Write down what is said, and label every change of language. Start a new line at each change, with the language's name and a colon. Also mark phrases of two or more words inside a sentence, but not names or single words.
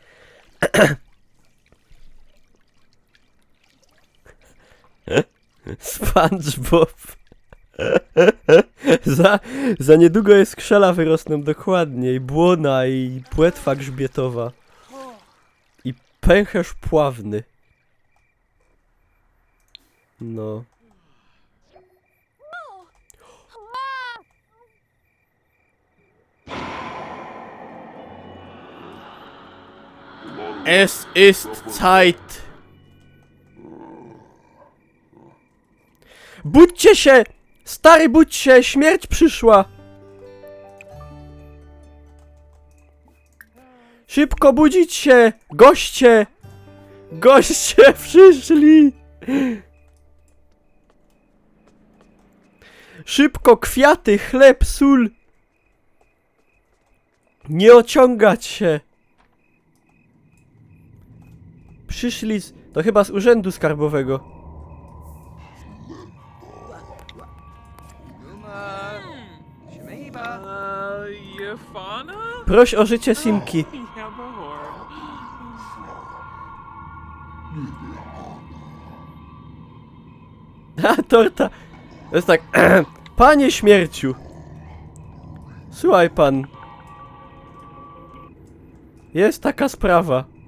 Polish: SpongeBob. Za niedługo jest skrzela wyrosną, dokładnie, i błona, i płetwa grzbietowa. I pęcherz pławny. No.
German: Es ist Zeit.
Polish: Budźcie się! Stary, budź się! Śmierć przyszła! Szybko budzić się! Goście! Goście przyszli! Szybko kwiaty, chleb, sól! Nie ociągać się! Przyszli z... To chyba z urzędu skarbowego. Uma. Shmeba. Yafana? Proś o życie Simki. Yabahor. A, torta. To jest tak... Panie śmierciu. Słuchaj pan. Jest taka sprawa.